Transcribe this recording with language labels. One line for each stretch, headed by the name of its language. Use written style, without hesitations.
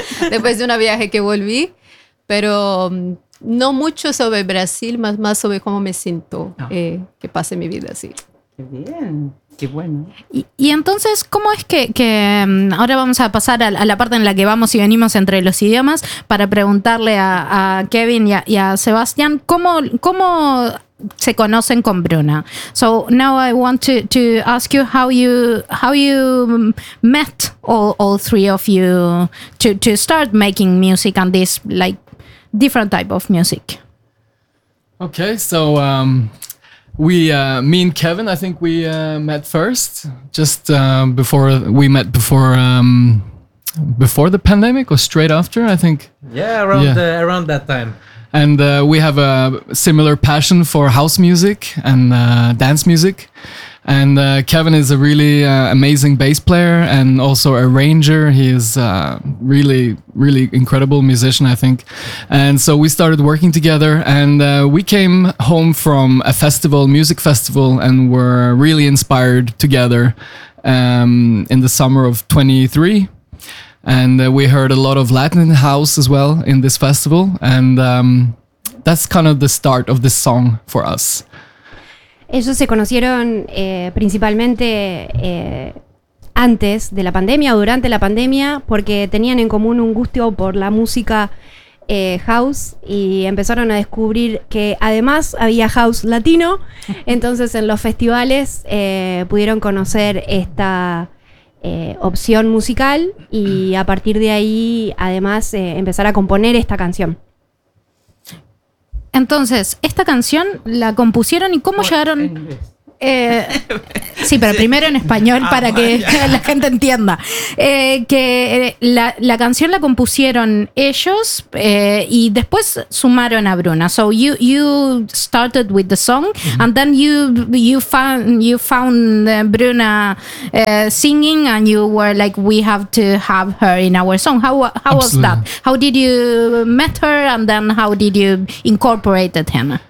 Spanish: Después de un viaje que volví, pero no mucho sobre Brasil, más sobre cómo me siento que pase mi vida así. Qué bien, qué bueno. Y entonces, ¿cómo es que ahora vamos a pasar a la parte en la que vamos y venimos entre los idiomas para preguntarle a Kevin y a Sebastián cómo se conocen con Bruna?
English: So now I want to ask you how you met all three of you to start making music and this like different type of music. Okay, so me and Kevin, I think we met first just before the pandemic or straight after, I think. Around that time. And we have a similar passion for house music and dance music. And Kevin is a really amazing bass player and also arranger. He is a really, really incredible musician, I think. And so we started working together and we came home from a festival, music festival, and were really inspired together in the summer of 23. And we heard a lot of Latin house as well in this festival. And that's kind of the start of this song for us.
Spanish: Ellos se conocieron principalmente antes de la pandemia o durante la pandemia porque tenían en común un gusto por la música house y empezaron a descubrir que además había house latino. Entonces en los festivales pudieron conocer esta opción musical y a partir de ahí además empezar a componer esta canción. Entonces, esta canción la compusieron y ¿cómo llegaron? Sí, pero primero en español para que la gente entienda. La canción la compusieron ellos y después sumaron a Bruna.
English: So you started with the song, mm-hmm. and then you found Bruna singing and you were like, we have to have her in our song. How was that? How did you met her and then how did you incorporated him?